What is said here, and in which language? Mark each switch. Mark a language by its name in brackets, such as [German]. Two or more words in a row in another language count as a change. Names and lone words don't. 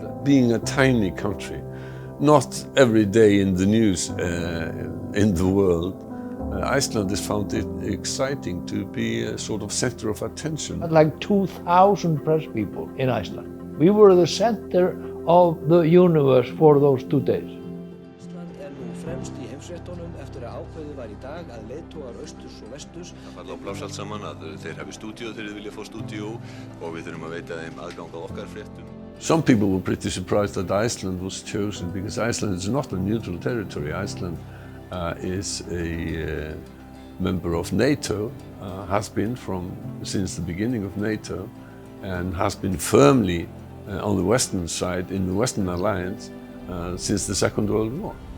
[English] Being a tiny country, not every day in the news in the world. Icelanders found it exciting to be a sort of center of attention. Like 2,000 press people in Iceland. We were the center of the universe for those 2 days. [Icelandic] Ísland nú fremst í heimsfréttunum eftir að ákveðið var í dag að leiðtogar austurs og vesturs. Það falla á pláss allt saman að þeir hafi stúdíó þegar þeir vilja fá stúdíó og við þurfum að veita þeim aðgang að okkar fréttum. [English] Some people were pretty surprised that Iceland was chosen because Iceland is not a neutral territory. Iceland is a member of NATO, has been since the beginning of NATO, and has been firmly on the western side in the Western Alliance since the Second World War.